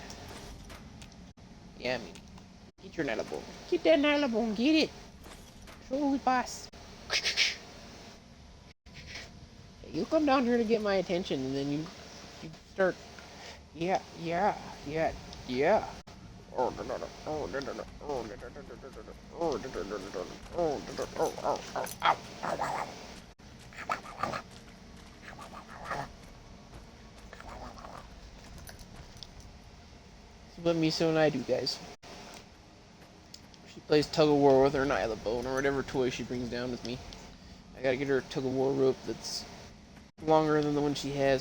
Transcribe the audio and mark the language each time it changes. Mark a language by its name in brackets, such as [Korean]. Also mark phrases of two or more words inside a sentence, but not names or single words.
[English] Yeah, I mean, get your Nylabone. Get that Nylabone, get it. Show who's boss. You come down here to get my attention, and then you start, yeah, yeah, yeah, yeah. Oh, no, no, no. Oh, no, no, no. Oh, no, no, no, no, no, no. Oh, no, no, no, no, no. Oh, no, no, oh, oh, oh, ow, ow, ow, ow. That's what Miso and I do, guys. She plays tug of war with her Nylabone or whatever toy she brings down with me. I gotta get her a tug of war rope that's longer than the one she has.